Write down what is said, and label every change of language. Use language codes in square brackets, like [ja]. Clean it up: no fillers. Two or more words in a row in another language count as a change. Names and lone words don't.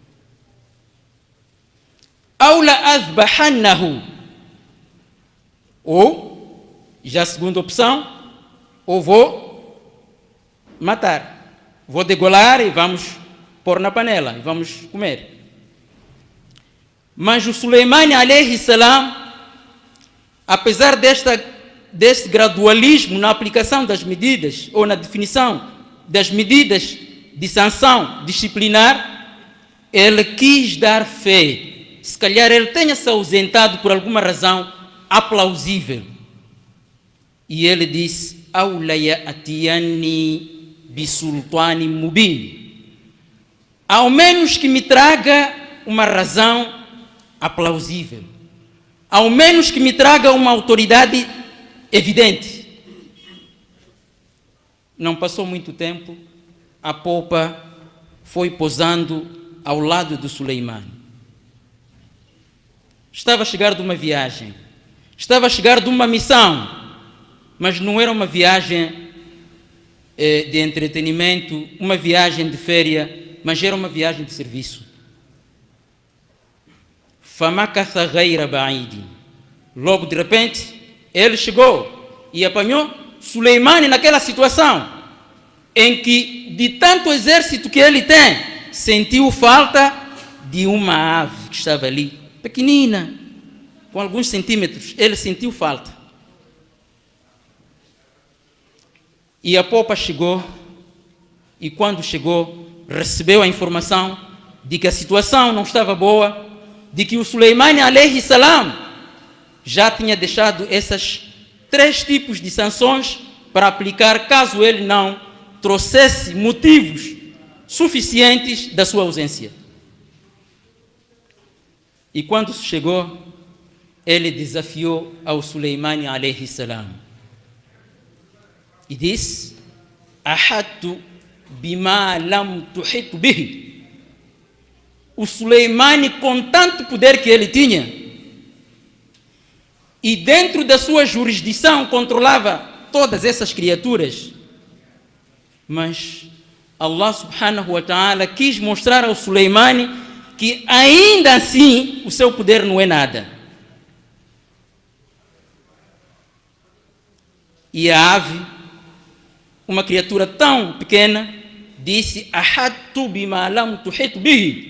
[ar] أو لأذبحنه. [pt] Ou, já a segunda opção, ou vou matar. Vou degolar e vamos pôr na panela e vamos comer. Mas o Suleimani [ar] عليه السلام, [pt] apesar deste gradualismo na aplicação das medidas, ou na definição das medidas de sanção disciplinar, ele quis dar fé. Se calhar ele tenha se ausentado por alguma razão aplausível. E ele disse: [ar] أو ليأتيني بسلطان مبين. [pt] Ao menos que me traga uma razão aplausível. Ao menos que me traga uma autoridade evidente. Não passou muito tempo, a popa foi pousando ao lado do Suleimani. Estava a chegar de uma viagem, estava a chegar de uma missão, mas não era uma viagem de entretenimento, uma viagem de férias, mas era uma viagem de serviço. [ar] فمكث غير بعيد. [pt] Logo de repente, ele chegou e apanhou Suleimani naquela situação em que, de tanto exército que ele tem, sentiu falta de uma ave que estava ali, pequenina, com alguns centímetros. Ele sentiu falta. E a popa chegou, e quando chegou, recebeu a informação de que a situação não estava boa, de que o Suleimani [ar] عليه السلام [pt] já tinha deixado esses 3 tipos de sanções para aplicar caso ele não trouxesse motivos suficientes da sua ausência. E quando chegou, ele desafiou ao Suleimani [ar] عليه السلام [pt] e disse: [ar] أحطت بما لم تحط به. [pt] O Suleimani, com tanto poder que ele tinha, e dentro da sua jurisdição controlava todas essas criaturas, mas [ar] الله سبحانه وتعالى [pt] quis mostrar ao Suleimani que ainda assim o seu poder não é nada. E a ave, uma criatura tão pequena, disse: [ar] أحطت بما لم تحط به.